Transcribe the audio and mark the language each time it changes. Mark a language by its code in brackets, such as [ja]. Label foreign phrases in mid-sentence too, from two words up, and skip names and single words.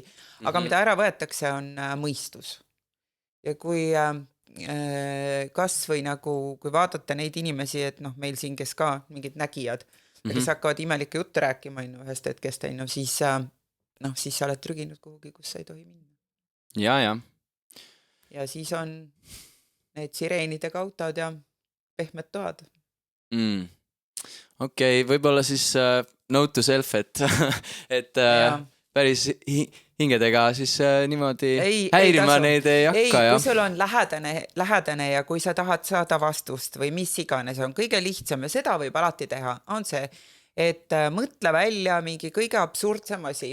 [et] Aga mida ära võetakse, on mõistus. Ja kui kas või nagu, kui vaatate neid inimesi, et noh, meil siin, kes ka mingid nägijad, kes hakkavad imelikke jutte rääkima ühest hetkest, siis sa oled trüginud kuhugi, kus sa ei tohi minna. Ja. Ja siis on need sireenidega autod ja pehmed toad. Okei, võib-olla siis [en] note to self, [et] et päris hingedega siis niimoodi häirima neid ei hakka. Kui sul on lähedane ja kui sa tahad saada vastust või mis iganes, on kõige lihtsam ja seda võib alati teha, on see, et mõtle välja mingi kõige absurdsem asi.